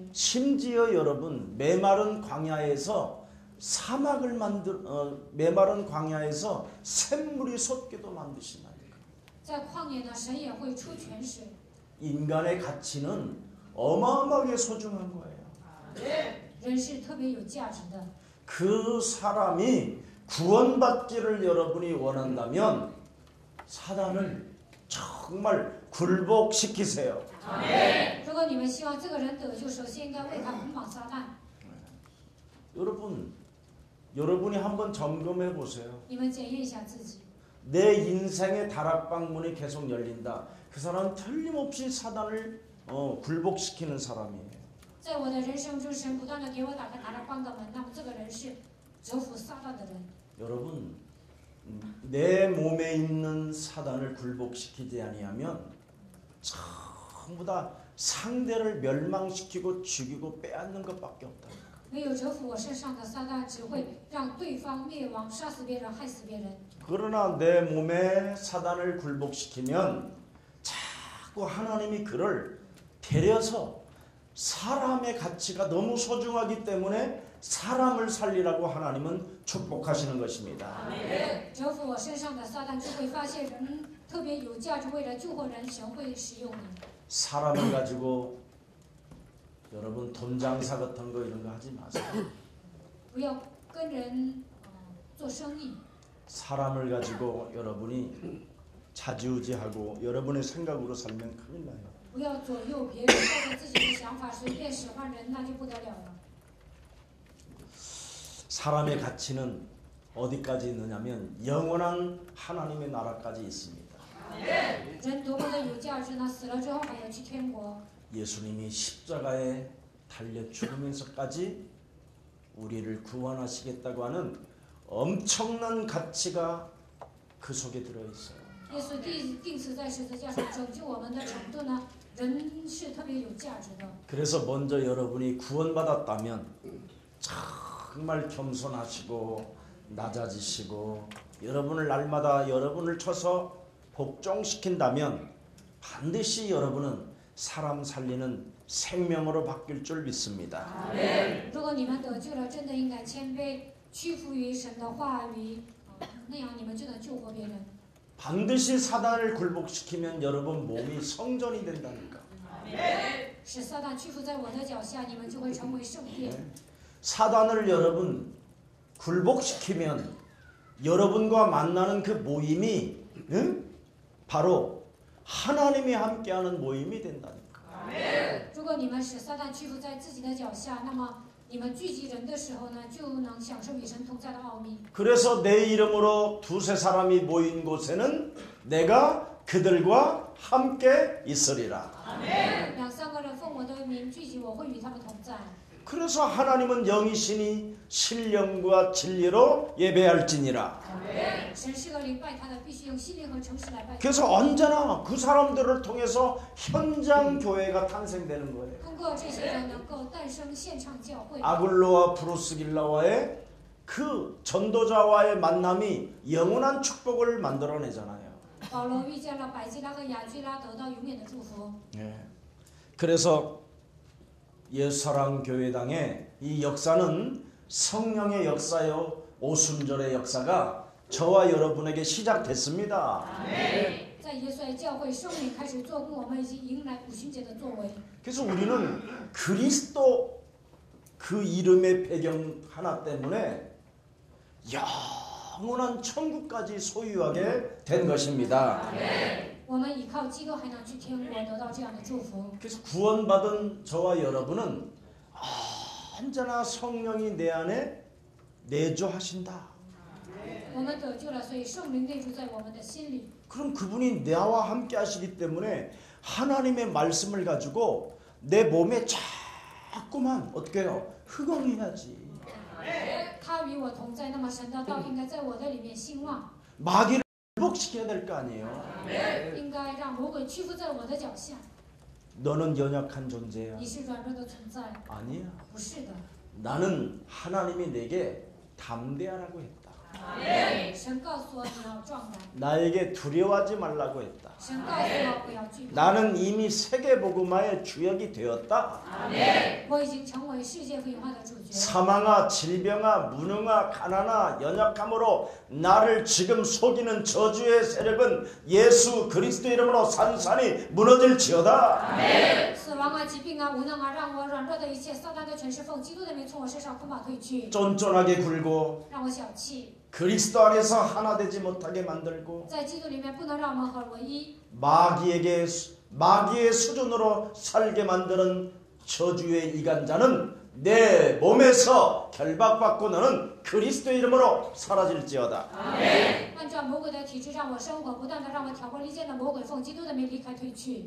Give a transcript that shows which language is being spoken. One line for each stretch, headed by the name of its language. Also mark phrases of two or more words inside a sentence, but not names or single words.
Korean: 심지어 여러분 메마른 광야에서 메마른 광야에서 샘물이 솟게도 만드신다니까.
Chinese: 在旷野呢，神也会出泉水。
Korean: 인간의 가치는 어마어마하게 소중한 거예요.
Chinese: 人是特别有价值的。
Korean: 그 사람이 구원받기를 여러분이 원한다면 사단을 정말 굴복시키세요.
Chinese: 如果你们希望这个人得救，首先应该为他捆绑撒旦。
Korean: 여러분이 한번 점검해 보세요.
Chinese: 你们检验一下自己。
Korean: 내 인생의 다락방문이 계속 열린다. 그 사람은 틀림없이 사단을 굴복시키는 사람이에요.
Chinese: 在我的人生中，神不断的给我打开大帮的门，那么这个人是折服撒旦的人。
Korean: 여러분, 내 몸에 있는 사단을 굴복시키지 아니하면 전부 다 상대를 멸망시키고 죽이고 빼앗는 것밖에 없다.
Chinese: 没有折服我身上的撒旦，只会让对方灭亡，杀死别人，害死别人。
Korean: 그러나 내 몸에 사단을 굴복시키면 자꾸 하나님이 그를 데려서 사람의 가치가 너무 소중하기 때문에 사람을 살리라고 하나님은 축복하시는 것입니다.
Chinese: 折服我身上的撒旦，就会发现人特别有价值，为了救活人，神会使用你。
Korean: 사람을 가지고 여러분 돈 장사 같은 거 이런 거 하지 마세요.
Chinese: 不要跟人做生意。
Korean: 사람을 가지고 여러분이 자지우지하고 여러분의 생각으로 살면 큰일 나요.
Chinese: 不要左右别人，照着自己的想法随便使唤人，那就不得了了。
Korean: 사람의 가치는 어디까지 있느냐면 영원한 하나님의 나라까지 있습니다.
Chinese: 人多么的有价值呢？死了之后还要去天国。
Korean: 예수님이 십자가에 달려 죽으면서까지 우리를 구원하시겠다고 하는 엄청난 가치가 그 속에 들어있어요.
Chinese: 耶稣钉死在十字架上拯救我们的程度呢，人是特别有价值的。
Korean: 그래서 먼저 여러분이 구원받았다면 정말 겸손하시고 낮아지시고 여러분을 날마다 여러분을 쳐서 복종시킨다면 반드시 여러분은 사람 살리는 생명으로 바뀔 줄 믿습니다.
Chinese: 如果你们得救了，真的应该谦卑， 屈服于神的话语，那样你们就能救活别人。
Korean: 반드시 사단을 굴복시키면 여러분 몸이 성전이 된다니까.
Chinese: 使撒旦屈服在我的脚下，你们就会成为圣殿。
Korean: 사단을 여러분 굴복시키면 여러분과 만나는 그 모임이 바로 하나님이 함께하는 모임이 된다니까.
Chinese: 如果你们使撒旦屈服在自己的脚下，那么你们聚集人的时候呢，就能享受与神同在的奥秘。
Korean: 그래서 내 이름으로 두세 사람이 모인 곳에는 내가 그들과 함께 있으리라.
Chinese: 两三个人奉我的名聚集，我会与他们同在。
Korean: 그래서 하나님은 영이시니 신령과 진리로 예배할지니라.
Chinese: 神是个灵，拜他的必须用心灵和诚实来拜他。
Korean: 그래서 언제나 그 사람들을 통해서 현장 교회가 탄생되는 거예요.
Chinese: 通过这些人能够诞生现场教会。
Korean: 아굴로와 브루스길라와의 그 전도자와의 만남이 영원한 축복을 만들어내잖아요.
Chinese: 保罗遇见了百基拉和雅居拉，得到永远的祝福。
Korean: 그래서 예수사랑교회당의 이 역사는 성령의 역사요, 오순절의 역사가 저와 여러분에게 시작됐습니다.
Chinese: 在耶稣爱教会，圣灵开始做工，我们已经迎来五旬节的作为。
Korean: 그래서 우리는 그리스도 그 이름의 배경 하나 때문에 영원한 천국까지 소유하게 된 것입니다.
Chinese: 我们依靠基督还能去天国，得到这样的祝福。
Korean: 그래서 구원받은 저와 여러분은 언제나 성령이 내 안에 내주하신다.
Chinese: 我们得救了，所以圣灵内住在我们的心里。
Korean: 그럼 그분이 나와 함께 하시기 때문에 하나님의 말씀을 가지고 내 몸에 자꾸만 어떻게 해요? 흑응해야지.
Chinese: 他与我同在，那么神的道应该在我的里面兴旺，
Korean: 마귀를 굴복시켜야 될 거 아니에요.
Chinese: 应该让魔鬼屈服在我的脚下。
Korean: 너는 연약한 존재야.
Chinese: 你是软弱的存在，
Korean: 아니야.
Chinese: 不是的。
Korean: 나는 하나님이 내게 담대하라고 했다.
Chinese: 神告诉我你要壮胆，
Korean: 나에게 두려워하지 말라고 했다.
Chinese: 神告诉我不要惧怕。
Korean: 나는 이미 세계복음화의 주역이 되었다.
Chinese: 我已经成为世界福音化的主角。
Korean: 사망아, 질병아, 무능아, 가난아, 연약함으로 나를 지금 속이는 저주의 세력은 예수 그리스도 이름으로 산산이 무너질지어다.
Chinese: 死亡啊，疾病啊，无能啊，让我软弱的一切，撒旦的权势奉基督的名从我身上捆绑退去，
Korean: 쫀쫀하게 굴고
Chinese: 让我小气，
Korean: 그리스도 안에서 하나 되지 못하게 만들고
Chinese: 在基督里面不能让我们合而为一，
Korean: 마귀의 수준으로 살게 만드는 저주의 이간자는 내 몸에서 결박받고 너는 그리스도 이름으로 사라질지어다.
Chinese: 按照魔鬼的体制让我生活，不断的让我挑拨离间的魔鬼奉基督的名离开退去。